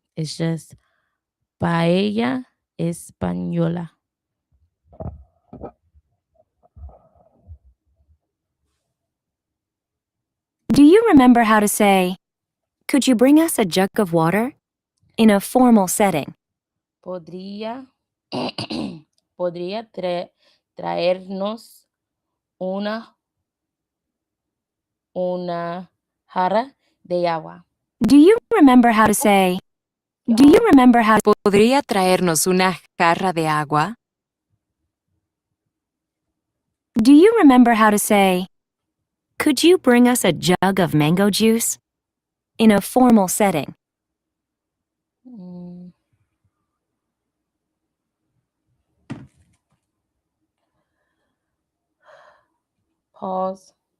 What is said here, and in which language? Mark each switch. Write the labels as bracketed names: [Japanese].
[English] It's just [Spanish] paella española. [English] Do you remember how to say, "Could you bring us a jug of water?" in a formal setting? [Spanish] Podría podría traernos una jarra de agua. [English] Do you remember how to say, "Do you remember how to [Spanish] ¿Podría traernos una jarra de agua? [English] Do you remember how to say, "Could you bring us a jug of mango juice?" in a formal setting? Mm, Pause.